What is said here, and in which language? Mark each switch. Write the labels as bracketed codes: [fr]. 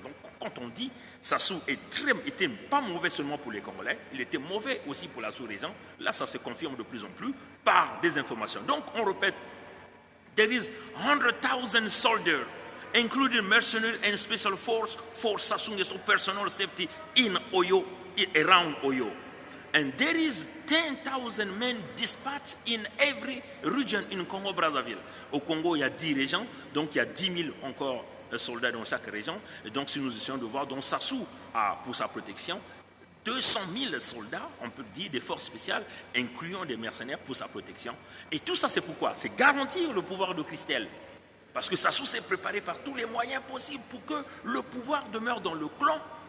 [fr] Donc quand on dit Sassou était pas mauvais seulement pour les Congolais, il était mauvais aussi pour la sous-région, là ça se confirme de plus en plus par des informations. Donc on répète, [en] there is 100,000 soldiers, including mercenaries and special force for Sassou Nguesso personal safety in Oyo, around Oyo. And there is 10,000 men dispatched in every region in Congo-Brazzaville. [fr] Au Congo, il y a 10 régions, donc il y a 10 000 encore soldats dans chaque région. Et donc, si nous essayons de voir, donc Sassou a pour sa protection 200 000 soldats, on peut dire des forces spéciales, incluant des mercenaires pour sa protection. Et tout ça, c'est pourquoi? C'est garantir le pouvoir de Christelle. Parce que Sassou s'est préparé par tous les moyens possibles pour que le pouvoir demeure dans le clan.